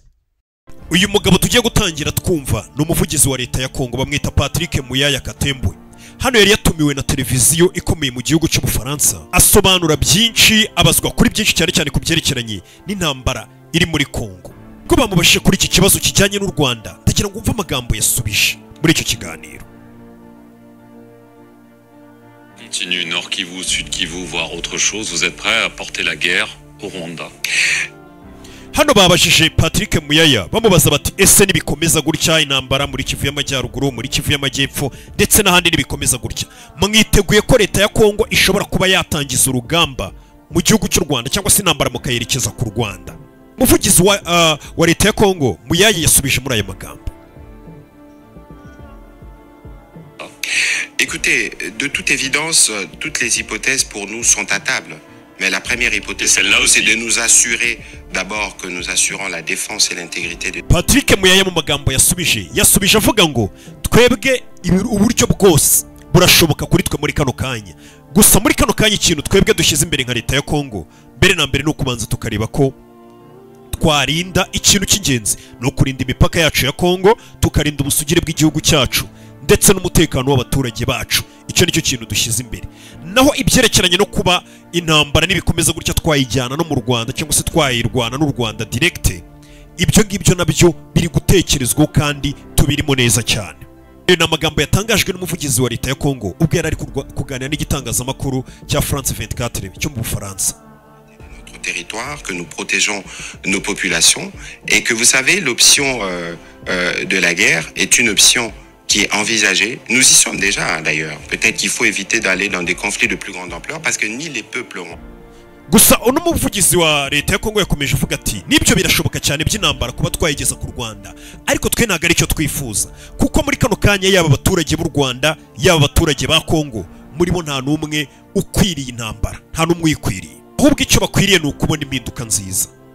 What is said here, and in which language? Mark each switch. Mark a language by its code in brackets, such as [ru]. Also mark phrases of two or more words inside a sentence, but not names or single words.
[rw] Uyu mugabo tugiye gutangira twumva ni umuvugizi wa leta ya Kongo, bamwita Patrick Muyaya Katembwe. Hano yari yatumiwe na televiziyo ikomeye mu gihugu cy'Ubufaransa, asobanura byinshi, abazwa kuri byinshi cyane cyane ku byerekeranye n'intambara iri muri Kongo. Ko bamubashije kuri iki kibazo kijyanye n'u Rwanda, ndagira ngo umve amagambo yasubije muri icyo kiganiro. [fr] Continue Nord Kivu, Sud Kivu, voire autre chose, vous êtes prêts à porter la guerre au Rwanda? [rw] Hano babashije Patrick Muyaya bamubaza bati ese nibikomeza gutya intambara muri Kivu y'Amajyaruguru, muri Kivu y'Amajyepfo ndetse n'ahandi nibikomeza gutya, mwiteguye ko leta ya Kongo ishobora kuba yatangiza urugamba mu gihugu cy'u Rwanda cyangwa se intambara mukayerekeza ku Rwanda? Umuvugizi wa leta ya Kongo Muyaya yasubije muri aya magambo. [fr] Écoutez, de toute évidence, toutes les hypothèses pour nous sont à table. Mais la première hypothèse, c'est de nous assurer d'abord que nous assurons la défense et l'intégrité de... [rw] Patrick Muyaya mu magambo yasubije avuga ngo twebwe uburyo bwose burashoboka kuri twe muri kano kanya. Gusa muri kano kanya ikintu twebwe dushyize imbere nka leta ya Kongo, mbere na mbere no kubanza tukareba ko twarinda ikintu cy'ingenzi no kurinda imipaka yacu ya Kongo, tukarinda ubusugire bw'igihugu cyacu ndetse n'umutekano w'abaturage bacu. Icyo nicyo kintu dushyize imbere. Naho ibyerekeranye no kuba intambara nibikomeza gutya twayijyana no mu Rwanda cyangwa se twayirwana n'u Rwanda direct, ibyo ngibyo nabyo biri gutekerezwaho kandi tubirimo neza cyane. Ni amagambo yatangajwe n'umuvugizi wa leta ya Kongo ubwo yari ari kuganira n'igitangazamakuru cya France 24 cyo mu Bufaransa. [fr] Territoire, que nous protégeons nos populations et que vous savez l'option de la guerre est une option qui est envisagée. Nous y sommes déjà d'ailleurs. Peut-être qu'il faut éviter d'aller dans des conflits de plus grande ampleur parce que ni les peuples auront. [rw] Gusa uno muvugizi wa leta ya Kongo yakomeje avuga ati nibyo birashoboka cyane by'intambara kuba twayigeza ku Rwanda, ariko twe ntago ari cyo twifuza, kuko muri kano kanya yaba abaturage b'u Rwanda yaba abaturage ba Kongo muri bo nta numwe ukwiriye intambara, nta numwe uyikwiriye, ahubwo icyo bakwiriye ni ukubona impinduka nziza.